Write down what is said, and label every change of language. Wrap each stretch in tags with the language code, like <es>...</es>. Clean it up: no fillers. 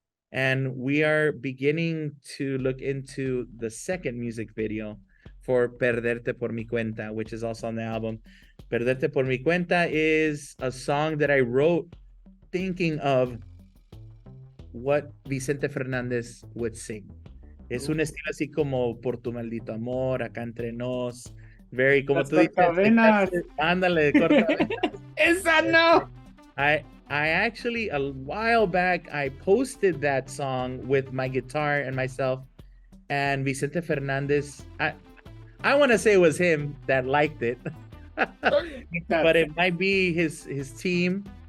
<en>And we are beginning to look into the second music video for Perderte por mi cuenta, which is also on the album. Perderte por mi cuenta is a song that I wrote thinking of what Vicente Fernández would sing.</en> <es>Es un estilo así como Por tu maldito amor, Acá entre nos. Very, como tú dices, ándale, corta. Esa no.</es> <en>I actually, a while back, I posted that song with my guitar and myself, and Vicente Fernandez, I want to say it was him that liked it, but it might be his team.</en>